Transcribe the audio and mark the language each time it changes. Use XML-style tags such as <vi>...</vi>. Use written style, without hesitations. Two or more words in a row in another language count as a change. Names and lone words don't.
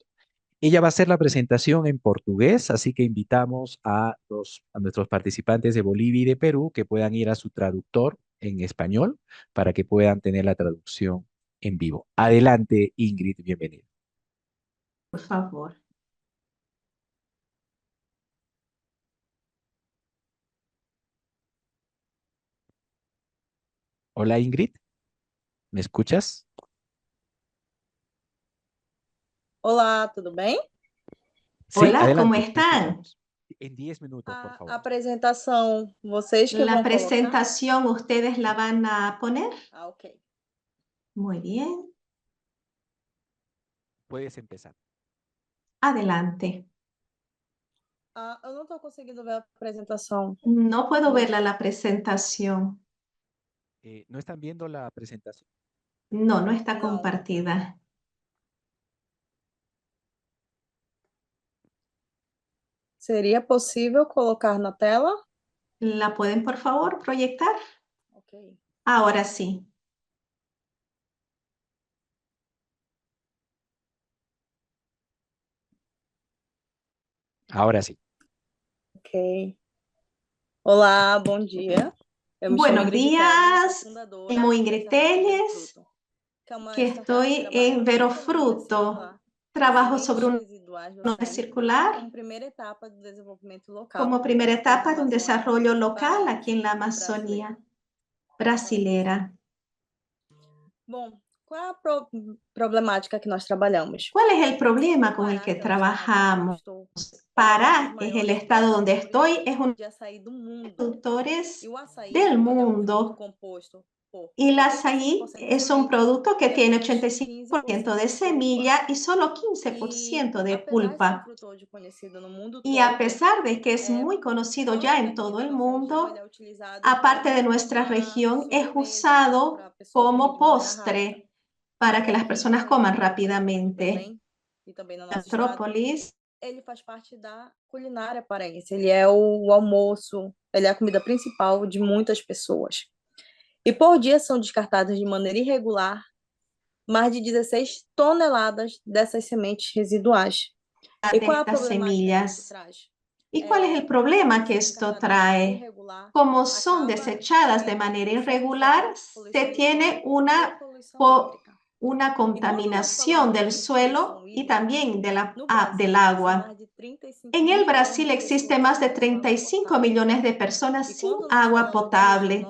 <es>Ella va a hacer la presentación en portugués, así que invitamos a nuestros participantes de Bolivia y de Perú que puedan ir a su traductor en español para que puedan tener la traducción en vivo. Adelante, Ingrid, bienvenida. Por favor. Hola, Ingrid, ¿me escuchas?</es> <pt>Olá, tudo bem?</pt> <es>Sí, Hola, adelante, ¿cómo te están? escuchamos. En 10 minutos, por</es> <pt>A</pt> <es>favor.</es> <pt>apresentação, vocês que</pt> <es>La</es> <pt>vão colocar?</pt> <es>presentación, ¿ustedes la van a poner? Ah, ok. Muy bien. Puedes empezar. Adelante.</es> <pt>Ah, eu não estou conseguindo ver a apresentação.</pt> <es>No puedo verla la presentación. ¿No están viendo la presentación? No, no está No. compartida.</es> <pt>Seria possível colocar na tela?</pt> <es>¿La pueden, por favor, proyectar? Ok. Ahora sí. Ahora sí.</es> <pt>Ok. Olá, bom dia. Eu me chamo</pt> <es>Buenos</es> <pt>Ingrid Telles,</pt> <es>días,</es> <pt>sou fundadora</pt> <es>me llamo</es> <pt>da</pt> <es>Ingrid</es> <pt>startup</pt> <es>Telles,</es> <pt>Verofruto, que é uma</pt> <es>que</es> <pt>startup</pt> <es>estoy</es> <pt>que trabalha</pt> <es>en</es> <pt>com</pt> <es>Verofruto.</es> <pt>economia circular,</pt> <es>Trabajo</es> <pt>sementes</pt> <es>sobre una</es> <pt>residuais</pt> <es>economía</es> <pt>docentes,</pt> <es>circular</es> <pt>como primeira etapa do desenvolvimento local.</pt> <es>como primera</es> <pt>aqui na</pt> <es>etapa de un</es> <pt>Amazônia</pt> <es>desarrollo local aquí en la</es> <pt>brasileira.</pt> <es>Amazonía brasilera.</es> <pt>Bom, qual é a problemática que nós trabalhamos?</pt> <es>¿Cuál es el problema con el</es> <pt>Pará,</pt> <es>que</es> <pt>que é o estado onde eu</pt> <es>trabajamos?</es> <pt>estou,</pt> <es>Pará</es> <pt>é um dos</pt> <es>es el</es> <pt>maiores</pt> <es>estado donde estoy, es uno</es> <pt>de açaí do mundo.</pt> <es>de los productores</es> <pt>E o açaí,</pt> <es>del</es> <pt>ele é um fruto</pt> <es>mundo.</es> <pt>composto por</pt> <es>Y el</es> <pt>85%</pt> <es>açaí</es> <pt>de</pt> <es>es un</es> <pt>semente</pt> <es>producto que</es> <pt>e</pt> <es>tiene</es> <pt>apenas</pt> <es>85%</es> <pt>15%</pt> <es>de</es> <pt>de</pt> <es>semilla y solo</es> <pt>E</pt> <es>15% de</es> <pt>apesar de ser um</pt> <es>pulpa.</es> <pt>fruto hoje conhecido no mundo</pt> <es>Y a</es> <pt>todo,</pt> <es>pesar de que es muy conocido ya en</es> <pt>fora</pt> <es>todo</es> <pt>daqui</pt> <es>el</es> <pt>da nossa região,</pt> <es>mundo,</es> <pt>ele é utilizado</pt> <es>aparte de</es> <pt>como</pt> <es>nuestra</es> <pt>uma</pt> <es>región, es</es> <pt>sobremesa</pt> <es>usado</es> <pt>para a pessoa comer</pt> <es>como</es> <pt>de maneira rápida.</pt> <es>postre para que las personas coman rápidamente.</es> <pt>Belém e também no nosso estado, Petrópolis ele faz parte da culinária paraense. Ele é o almoço, ele é a comida principal de muitas pessoas. E por dia são descartadas de maneira irregular mais de 16 toneladas dessas sementes residuais. E</pt> <es>de</es> <pt>qual é a</pt> <es>estas</es> <pt>problemática que isso</pt> <es>semillas.</es> <pt>traz?</pt> <es>¿Y cuál es el problema que esto trae? Como son desechadas de manera irregular, se tiene una contaminación del suelo y también del agua. En el Brasil existe más de 35 millones de personas sin agua potable.</es>